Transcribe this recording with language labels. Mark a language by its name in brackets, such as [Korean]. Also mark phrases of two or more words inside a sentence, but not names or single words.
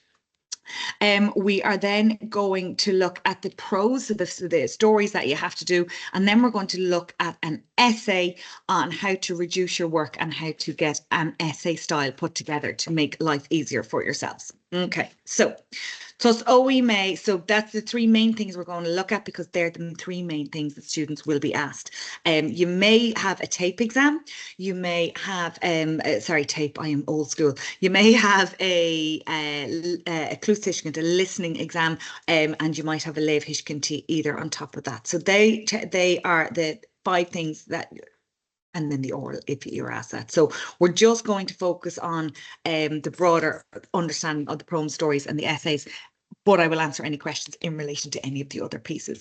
[English] We are then going to look at the prose, so the stories that you have to do, and then we're going to look at an essay on how to reduce your work and how to get an essay style put together to make life easier for yourselves. Okay, so that's the three main things we're going to look at, because they're the three main things that students will be asked. You may have a tape exam. You may have tape. I am old school. You may have a clús-tuiscint, a listening exam, and you might have a [Irish] léamh huiscintí [English] either on top of that. So they are the 5 things that. And then the oral, if you're asked that. So we're just going to focus on the broader understanding of the poem stories and the essays, but I will answer any questions in relation to any of the other pieces.